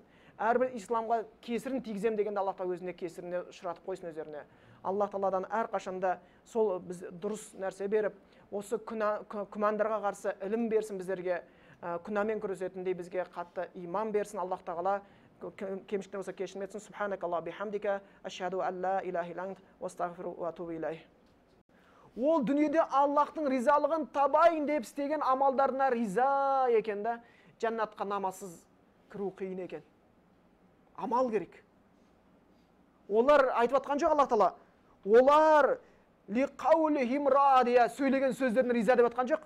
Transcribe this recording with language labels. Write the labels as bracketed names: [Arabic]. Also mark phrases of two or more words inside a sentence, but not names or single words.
[Kazakh] Әрбір исламға кесірін тигізем дегенде Аллах Тағала өзіне кесіріне ұшыратып қойсын өздеріне. Аллах Тағаладан әрқашанда сол біз дұрыс нәрсе беріп, осы күмәндарға қарсы ілім берсін біздерге, күнәмен күресетіндей бізге қатты иман берсін. Аллах Тағала кемшіліктер болса кешірім етсін. [Arabic] سبحانك الله بحمدك أشهد ألا إله إلا أنت أستغفر وأتوب إليه. [Kazakh] Ол дүниеде Аллахтың ризалығын табайын деп істеген амалдарына риза екен да, жәннатқа намазсыз кіру қиын екен. Амал керек. Олар айтып атқан жоқ Аллах Тағала. Олар [Arabic] لقولهم راضية, [Kazakh] сөйлеген сөздерін риза деп атқан жоқ.